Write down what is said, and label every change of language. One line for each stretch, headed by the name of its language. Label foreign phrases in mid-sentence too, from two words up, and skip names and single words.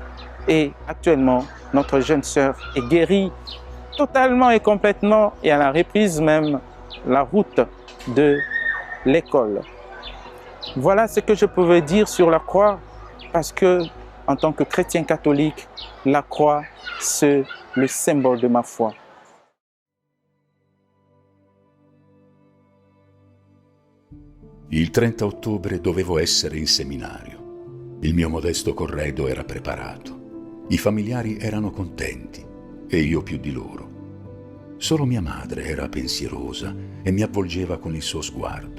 French: Et actuellement, notre jeune sœur est guérie totalement et complètement et elle a repris même la route de l'école. Voilà ce que je pouvais dire sur la croix parce que, en tant que chrétien catholique, la croix, c'est le symbole de ma foi.
Italian: Il 30 ottobre dovevo essere in seminario. Il mio modesto corredo era preparato. I familiari erano contenti e io più di loro. Solo mia madre era pensierosa e mi avvolgeva con il suo sguardo.